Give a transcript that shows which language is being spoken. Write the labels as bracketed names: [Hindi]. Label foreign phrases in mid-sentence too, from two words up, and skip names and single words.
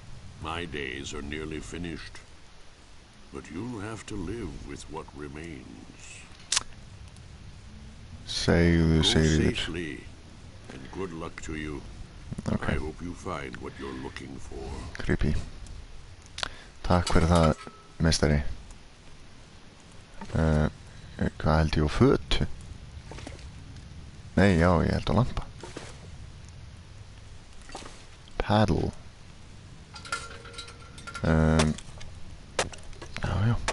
[English] My days are nearly finished. But you'll have to live with what remains. [Icelandic] Segðu, [English] Go [Icelandic] Sigríður. [English] safely, and good luck to you. I Ok, hope you find what you're looking for. creepy. [Icelandic] Takk fyrir það, meistari. Hvað held ég á fötu? Nei, já, ég held á lampa. Paddle. Já, já.